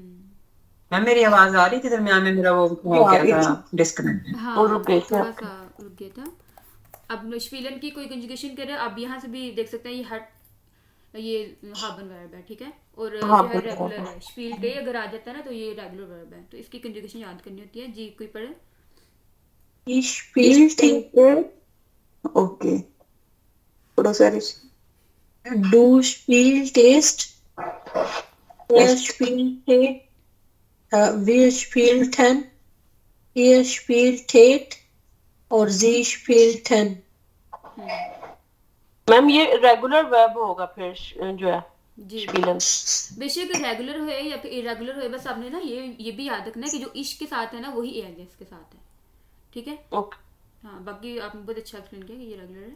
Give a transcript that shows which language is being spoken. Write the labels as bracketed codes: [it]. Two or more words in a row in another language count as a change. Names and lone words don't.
[hi] मैम मेरी आवाज आ रही थी दरमियान में, मेरा वो हो गया था डिस्कनेक्ट। हाँ वो रुक गई थी थोड़ा आपकी। सा रुक गया था। अब स्पीलन की कोई कंजुगेशन करे, अब यहाँ से भी देख सकते हैं, ये हट ये हाबन वर्ब है, ठीक है, और जो हाबन है वर्ब रेगुलर है। स्पील डे अगर आ जाता है ना तो ये रेगुलर वर्ब है, तो इसकी कंजुगेशन याद करनी होती है। जी कोई पढ़े? [de] Ich spielte, [hi] ओके, थोड़ा सा [de] du spieltest, er spielte, wir spielten, ihr spieltet और sie spielten। [hi] मैम ये रेगुलर वर्ब होगा फिर जो है जी स्पीलन। बेशक रेगुलर होए या फिर इरेगुलर होए, बस आपने ना ये भी याद रखना है कि जो इश के साथ है ना वही एस के साथ है, ठीक है। ओके हाँ बाकी आपने बहुत अच्छा एक्सप्लेन किया कि ये रेगुलर है।